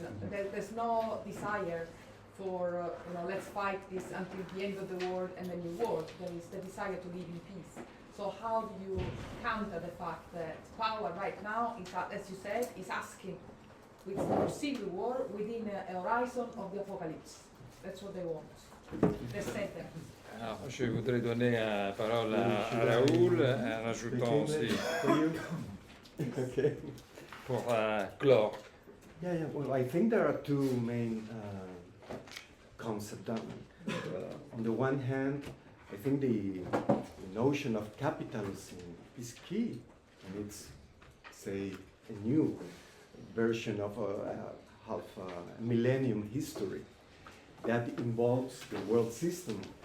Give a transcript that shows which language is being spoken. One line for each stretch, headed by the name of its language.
English: There's no desire for, let's fight this until the end of the world and then you war. There is the desire to live in peace. So how do you counter the fact that power right now, is, as you said, is asking for civil war within a horizon of the apocalypse? That's what they want. They said that.
French: Alors, je voudrais donner la parole à Raoul en ajoutant aussi
English: Okay.
French: pour clore.
English: Yeah. Well, I think there are two main concepts. On the one hand, I think the notion of capitalism is key, and it's, say, a new version of a millennium history that involves the world system.